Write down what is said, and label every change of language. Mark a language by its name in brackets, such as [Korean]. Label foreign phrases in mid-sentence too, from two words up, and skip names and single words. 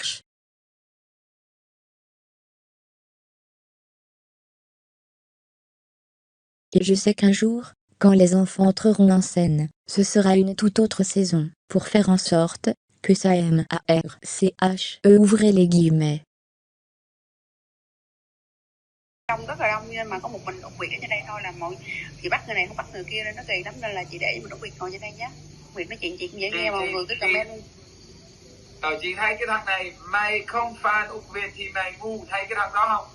[French] » Et je sais qu'un jour, quand les enfants entreront en scène, ce sera une toute autre saison, pour faire en sorte que ça marche, ouvrez les guillemets. [Vietnamese] Đông rất là đông nhưng mà có một mình Út Việt ở trên đây thôi, là mọi chị bắt người này không bắt người kia nên nó kỳ lắm, nên là chị để mình Út Việt ngồi trên đây nhé. Út Việt nói chuyện chị cũng dễ nghe, mọi người cứ comment. Chị thấy cái thằng này, mày không fan Út Việt thì mày ngu, thấy cái thằng đó không?